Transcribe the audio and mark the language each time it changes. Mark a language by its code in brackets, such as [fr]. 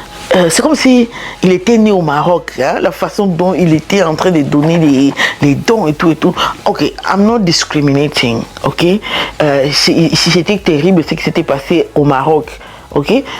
[fr] c'est comme si il était né au Maroc, hein, la façon dont il était en train de donner les dons et tout et tout. [en] Ok, I'm not discriminating, ok. [fr] Si c'était terrible ce qui s'était passé au Maroc, ok.